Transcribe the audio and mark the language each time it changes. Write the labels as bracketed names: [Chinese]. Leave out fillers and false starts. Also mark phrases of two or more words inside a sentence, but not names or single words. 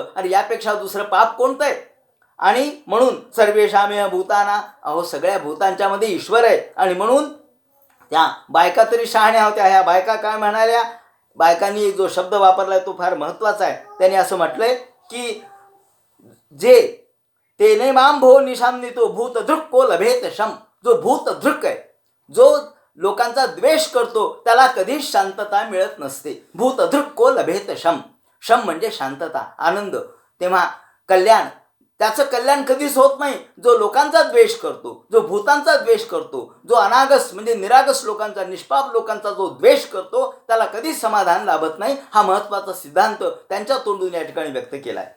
[Marathi] आणि यापेक्षा दुसरं पाप कोणतं आहे. आणि म्हणून [Sanskrit] सर्वेशामेह भूताना, [Marathi] अहो सगळ्या भूतांच्या मध्ये ईश्वर आहे. आणि म्हणून त्या बायका तरी शहाण्या होत्या. ह्या बायका काय म्हणाल्या, बायकांनी जो शब्द वापरलाय तो फार महत्त्वाचा आहे. त्यांनी असं म्हटलंय की [Sanskrit] जे तेने माम भो निशामनितो भूतधृक को लभेत शम. [Marathi] जो भूतधृक आहे, जो लोकांचा द्वेष करतो, त्याला कधीच शांतता मिळत नसते. [Sanskrit] भूतधृक को लभेत शम. [Marathi] शम म्हणजे शांतता, आनंद. तेव्हा कल्याण, त्याचं कल्याण कधीच होत नाही. जो लोकांचा द्वेष करतो, जो भूतांचा द्वेष करतो, जो अनागस म्हणजे निरागस लोकांचा, निष्पाप लोकांचा जो द्वेष करतो, त्याला कधीच समाधान लाभत नाही. हा महत्त्वाचा सिद्धांत त्यांच्या तोंडून या ठिकाणी व्यक्त केला आहे.